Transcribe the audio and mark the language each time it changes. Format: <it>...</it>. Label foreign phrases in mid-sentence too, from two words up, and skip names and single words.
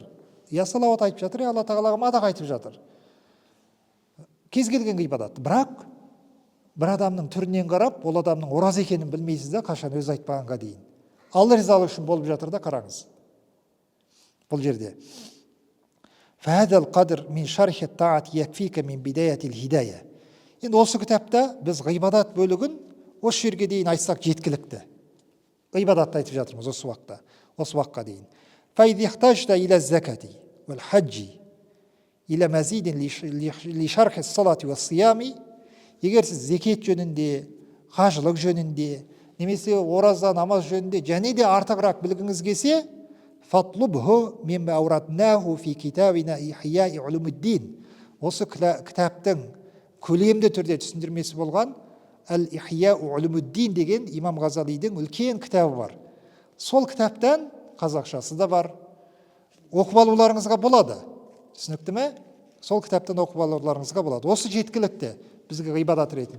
<kk>Я салауат айтып жатыр, я Алла тағалаға мадақ айтып жатыр. Кез келген ғибадат. Бірақ бір адамның түрінен қарап, ол адамның ораза екенін білмейсіз да, қашан өзі айтпағанға дейін. Алла ризалығы үшін болып жатыр да, қараңыз. Бұл жерде.</kk> <ar>فهذا القدر من شرح الطاعات يكفيك من بداية الهداية.</ar> <kk>Енді осы кітапта біз ғибадат бөлігін осы жерге дейін айтсақ жеткілікті. Ғибадатты айтып жатырмыз осы уақытта, осы уақытқа дейін.</kk> <ar>فإذا احتجت إلى الزكاة والحج إلى مزيد لشرح الصلاة والصيام,</ar> <kk>егер сіз зекет жөнінде, қажылық жөнінде, немесе ораза, намаз жөнінде және де артығырақ білгіңіз келсе,</kk> <ar>فاطلبه مما أوردناه في كتابنا إحياء علوم الدين.</ar> <kk>Осы кітаптың көлемді түрде түсіндірмесі болған Әл-Ихияу Улумуддин деген имам Ғазалидің үлкен кітабы бар. Сол кітаптан қазақшасы да бар. Оқып алуларыңызға болады. Түсінікті ме? Сол кітаптан оқып алуларыңызға болады. Осы жеткілікті бізге ғибадат ретінде.</kk>